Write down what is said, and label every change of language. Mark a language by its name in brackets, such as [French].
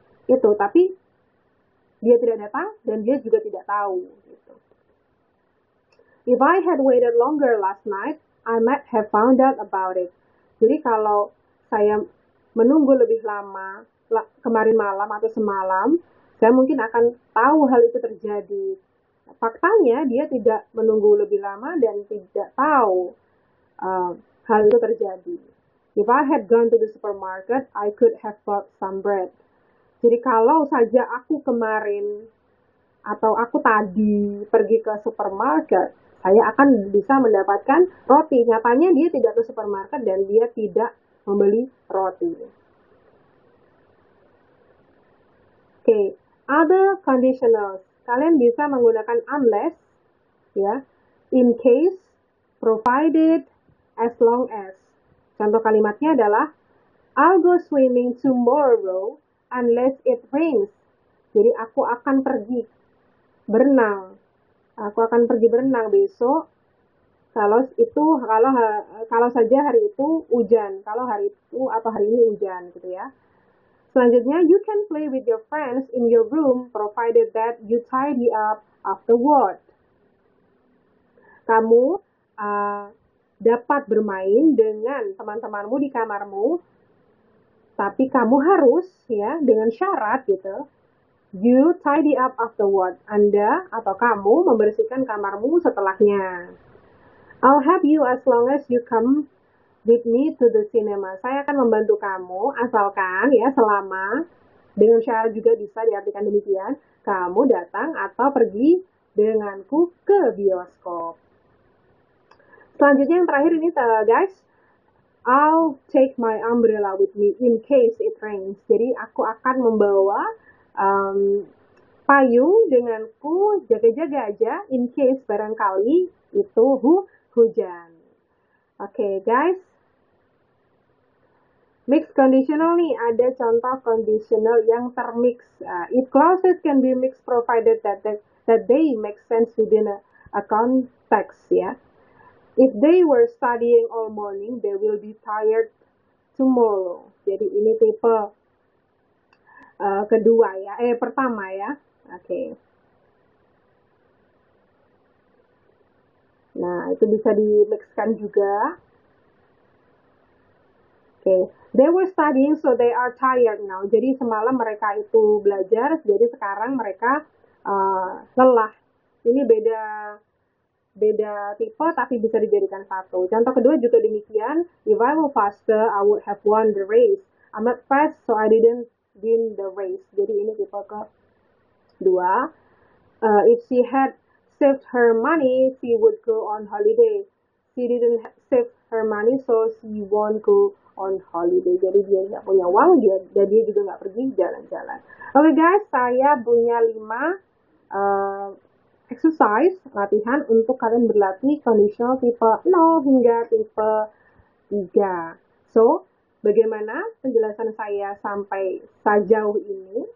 [Indonesian] Itu, tapi dia tidak datang dan dia juga tidak tahu, gitu. [English] If I had waited longer last night, I might have found out about it. [Indonesian] Jadi kalau saya menunggu lebih lama kemarin malam atau semalam, saya mungkin akan tahu hal itu terjadi. Faktanya dia tidak menunggu lebih lama dan tidak tahu hal itu terjadi. [English] If I had gone to the supermarket, I could have bought some bread. [Indonesian] Jadi kalau saja aku kemarin atau aku tadi pergi ke supermarket, saya akan bisa mendapatkan roti. Nyatanya dia tidak ke supermarket dan dia tidak membeli roti. [English] Okay, other conditionals. [Indonesian] Kalian bisa menggunakan unless, ya, in case, provided, as long as. Contoh kalimatnya adalah, [English] I'll go swimming tomorrow unless it rains. [Indonesian] Jadi aku akan pergi berenang. Aku akan pergi berenang besok kalau saja hari itu hujan. Kalau hari itu atau hari ini hujan, gitu ya. Selanjutnya, [English] you can play with your friends in your room provided that you tidy up afterward. [Indonesian] Kamu dapat bermain dengan teman-temanmu di kamarmu, tapi kamu harus ya dengan syarat gitu. [English] You tidy up afterward. [Indonesian] Anda atau kamu membersihkan kamarmu setelahnya. [English] I'll help you as long as you come with me to the cinema. [Indonesian] Saya akan membantu kamu asalkan ya selama, dengan syarat juga bisa diartikan demikian, kamu datang atau pergi denganku ke bioskop. Selanjutnya yang terakhir ini guys, [English] I'll take my umbrella with me in case it rains. [Indonesian] Jadi aku akan membawa payung denganku, jaga-jaga aja in case barangkali itu hujan. Oke, guys. Mixed conditional nih, ada contoh conditional yang termix. [English] If clauses can be mixed provided that they make sense within a context, ya. If they were studying all morning, they will be tired tomorrow. [Indonesian] Jadi ini tipe kedua ya, pertama ya. Oke. Nah, itu bisa di-mixkan juga. [English] Okay. They were studying, so they are tired now. [Indonesian] Jadi semalam mereka itu belajar, jadi sekarang mereka lelah. Ini beda tipe, tapi bisa dijadikan satu. Contoh kedua juga demikian. [English] If I were faster, I would have won the race. I'm not fast, so I didn't win the race. [Indonesian] Jadi ini tipe kedua. [English] If she had saved her money, she would go on holiday. She didn't save her money, so she won't go on holiday. [Indonesian] Jadi dia nggak punya uang, dia juga nggak pergi jalan-jalan. Oke guys, saya punya 5 exercise, latihan untuk kalian berlatih conditional tipe 0 hingga tipe 3. So, bagaimana penjelasan saya sampai sejauh ini?